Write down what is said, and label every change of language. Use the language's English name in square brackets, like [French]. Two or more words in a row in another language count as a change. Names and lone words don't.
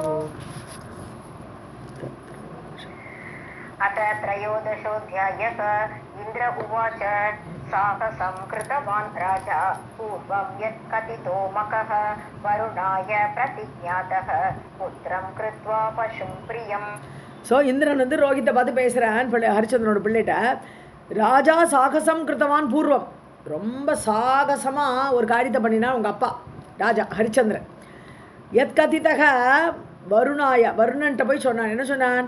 [Sanskrit] अथ त्रयोदशोऽध्यायः. इन्द्र उवाच साहसं कृतवान् राजा पूर्वं यत् कथितो मकः वरुणाय प्रतिज्ञातः पुत्रं कृत्वा पशुं प्रियम्. [Tamil] ஸோ இந்திரன் வந்து ரோஹித்தை பார்த்து பேசுகிறான், ஹரிச்சந்திரனோட பிள்ளைகிட்ட. [Sanskrit] राजा साहसं कृतवान् पूर्वम्, [Tamil] ரொம்ப சாகசமாக ஒரு காரியத்தை பண்ணினா உங்கள் அப்பா ராஜா ஹரிச்சந்திரன். [Sanskrit] यत् कथितः वरुणाय, [Tamil] வருணன்ட்ட போய் சொன்னான். என்ன சொன்னான்?